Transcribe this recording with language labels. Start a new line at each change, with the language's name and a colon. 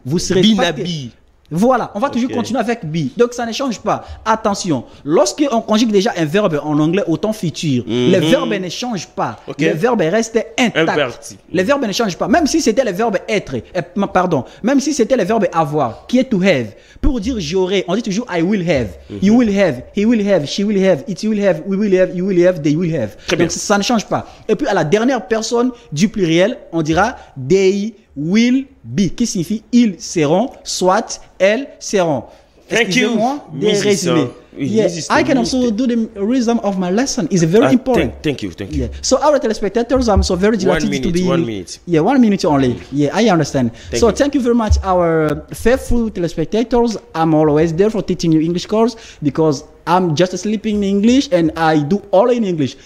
French: Vous serez Voilà, on va toujours continuer avec be. Donc ça ne change pas. Attention, lorsqu'on conjugue déjà un verbe en anglais au temps futur, le verbe ne change pas. Le verbe reste intact. Le verbe ne change pas. Même si c'était le verbe être, même si c'était le verbe avoir, qui est
English: to have.
French: Pour dire j'aurai, on dit toujours
English: I will have. You will have, he will have, she will have, it will have, we will have, you will have, they will have.
French: Donc ça ne change pas. Et puis à la dernière personne du pluriel, on dira
English: they will be,
French: qui signifie ils seront, soit elles seront. Excusez-moi de résumer.
English: Yes, I can also do the rhythm of my lesson. It's very important. Thank you. Yeah. So our telespectators, I'm so very delighted to be. 1 minute. Yeah, 1 minute only. Yeah, I understand. Thank you very much, our faithful telespectators. I'm always there for teaching you English course because I'm just sleeping in English and I do all in English.